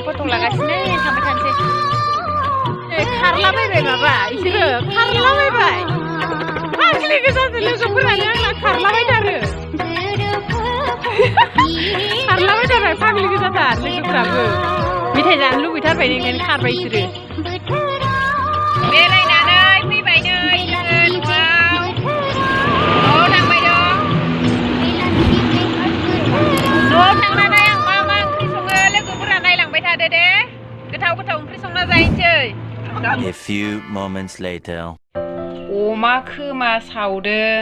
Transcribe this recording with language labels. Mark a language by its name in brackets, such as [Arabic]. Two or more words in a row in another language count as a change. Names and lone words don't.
[Bodo] लागासिनो थांबाय थानोसै खारलाबायबाय माबा इसोरो खारलाबायबाय फाग्लि गोजासो लोगोफोरानो आंना खारलाबायथारो खारलाबायथारबाय फाग्लि गोजाथार लोगोफोराबो मेथाइ जानो लुबैथारबाय ओंखायनो खारबाय इसोरो बेरायनानै फैबाय नै जोङो न'आव थांबाय दं न'आव थांनानै आं मा मा ओंख्रि सङो लोगोफोरा नायलांबाय थादो दे गोथाव गोथाव ओंख्रि संना जाहैनोसै [English] A few moments later. [Bodo] अमा खोमा सावदों